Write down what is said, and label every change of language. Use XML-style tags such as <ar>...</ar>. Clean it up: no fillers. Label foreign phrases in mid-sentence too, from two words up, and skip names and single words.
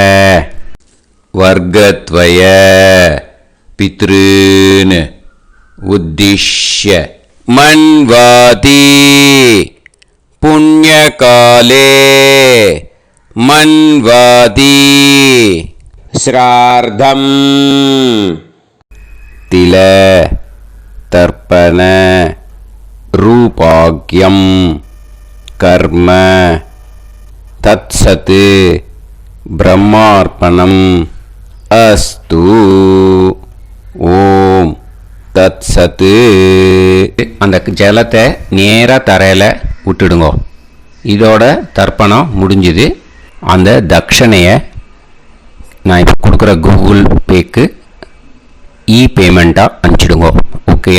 <sa>वर्गद्वय पितॄन् उद्दिश्य मन्वाति पुण्यकाले मन्वाति श्रार्धम् तिल तर्पण रूपाग्यं कर्म तत्सत् ब्रह्मार्पणम् अस्तु ओम् तत् सत्.</sa> <ta>அந்த ஜலத்தை நேராக தரையில் விட்டுடுங்க. இதோட தர்ப்பணம் முடிஞ்சுது. அந்த தட்சணையை நான் இப்போ கொடுக்குற கூகுள் பேக்கு பேமெண்ட்டாக அனுப்பிச்சிடுங்க. ஓகேயா?</ta>